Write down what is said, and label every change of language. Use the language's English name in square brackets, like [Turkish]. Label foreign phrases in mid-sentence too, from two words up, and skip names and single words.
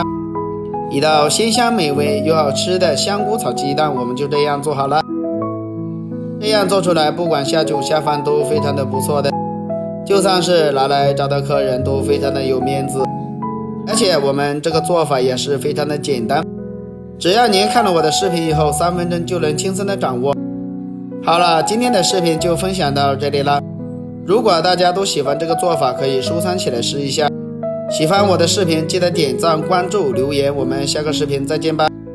[Chinese] 一道鮮香美味又好吃的香菇炒雞蛋，我們就這樣做好了。這樣做出來，不管下酒下飯都非常的不錯的，就算是拿來招待客人都非常的有面子。而且我們這個做法也是非常的簡單，只要您看了我的視頻以後，3分鐘就能輕鬆的掌握。好了，今天的視頻就分享到這裡了。如果大家都喜歡這個做法，可以收藏起來試一下。喜歡我的視頻，記得點讚、關注、留言。我們下個視頻再見吧。